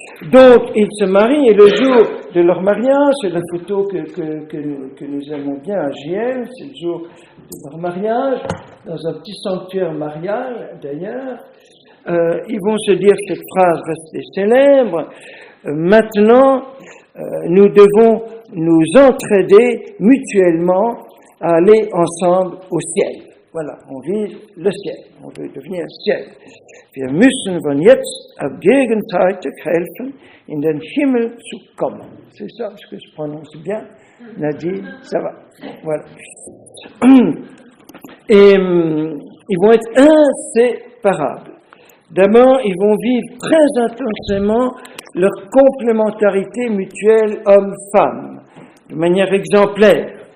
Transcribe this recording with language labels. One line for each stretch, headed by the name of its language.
French: Donc, ils se marient et le jour de leur mariage, c'est la photo que nous aimons bien à JL, c'est le jour de leur mariage, dans un petit sanctuaire marial d'ailleurs. Ils vont se dire cette phrase restée célèbre, maintenant nous devons nous entraider mutuellement à aller ensemble au ciel. Voilà, on vise le ciel, on veut devenir ciel.
German: Wir müssen von jetzt auf gegenseitig helfen, in den Himmel zu kommen.
French: C'est ça, ce que je prononce bien, Nadine, ça va. Voilà. Et ils vont être inséparables. D'abord, ils vont vivre très intensément leur complémentarité mutuelle homme-femme, de manière exemplaire.